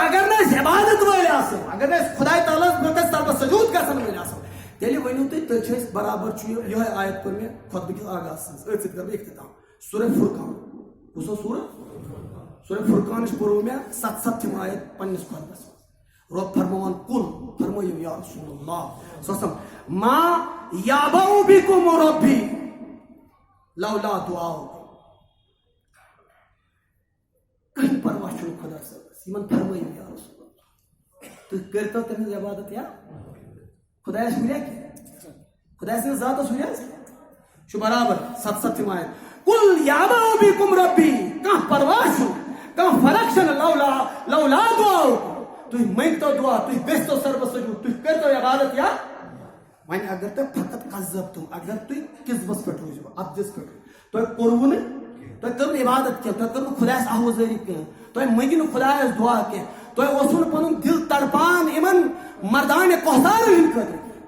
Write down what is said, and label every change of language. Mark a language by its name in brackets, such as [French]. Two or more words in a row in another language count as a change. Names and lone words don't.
[Kashmiri] اگر نہٕ أسۍ عبادت وٲلۍ آسو اگر نہٕ أسۍ خۄداے تعالیٰ ہس برونٛہہ کنہِ طرفہٕ سجوٗد گژھن وٲلۍ آسو تیٚلہِ ؤنِو تُہۍ چھِ أسۍ برابر چھُ یِہوے آیت پٔر مےٚ خۄطبہٕ کِس آغازس منٛز أتھۍ سۭتۍ کرٕ بہٕ اختتام سورہ فرقان کُس اوس سورہ فرقانٕچ پوٚروٕ مےٚ 7 آیت پننِس خۄطبس منٛز رۄب فرماوان کُل فرمٲیِو [Arabic] یا رسول اللہ صلی اللہ علیہ وسلم ما یابأ بکم ربی لولا دعاؤکم [Kashmiri] کٕہٕنۍ پرواہ چھُنہٕ خۄدا صٲبس یِمن فرمٲیِو [Arabic] یا رسول اللہ [Kashmiri] تُہۍ کٔرۍتو تٔمِس عبادت یا خۄدایس ہُریا کینٛہہ خۄداے سٕنٛدِس ذاتس ہُریا چھُ برابر 7 آیت کُل [Arabic] یابأ بکم ربی [Kashmiri] کانٛہہ پرواہ چھُنہٕ کانٛہہ فرق چھنہٕ [Arabic] لولا دعاؤکم [Kashmiri] تُہۍ مٔنگتو دعا تُہۍ گٔژھتو سربس سجوٗد تُہۍ کٔرۍتو عبادت یا وۄنۍ اگر تۄہہِ فقط قذبتُم اگر تُہۍ کِذبس پٮ۪ٹھ روٗزِو اپزس پٮ۪ٹھ تۄہہِ کوٚروٕ نہٕ تۄہہِ کٔر نہٕ عبادت کینٛہہ تۄہہِ کٔر نہٕ خۄدایس آہوزٲری کینٛہہ تۄہہِ مٔنگِو نہٕ خۄدایس دعا کینٛہہ تۄہہِ اوسوٕ نہٕ پنُن دِل تڑپان یِمن مردانہِ کوثارن ہٕنٛدِ خٲطرٕ